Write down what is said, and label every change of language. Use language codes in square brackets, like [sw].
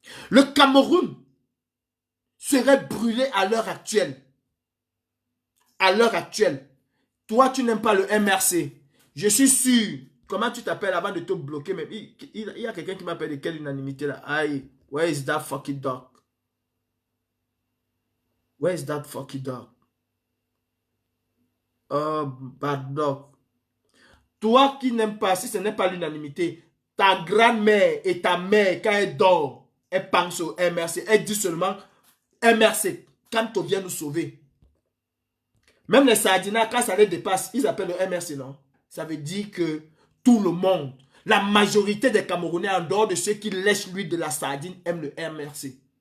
[fr] Le Cameroun serait brûlé à l'heure actuelle. À l'heure actuelle. Toi, tu n'aimes pas le MRC. Je suis sûr. Comment tu t'appelles avant de te bloquer même? Il y a quelqu'un qui m'appelle de quelle unanimité là? [en] Aïe, where is that fucking dog? Where is that fucking dog? Oh, bad dog. [fr] Toi qui n'aimes pas, si ce n'est pas l'unanimité, ta grand-mère et ta mère, quand elle dort, elle pense au MRC. Elle dit seulement MRC, quand on vient nous sauver. Même les Sardinats, quand ça les dépasse, ils appellent le MRC, non? Ça veut dire que tout le monde, la majorité des Camerounais, en dehors de ceux qui lèchent l'huile de la sardine, aiment le MRC.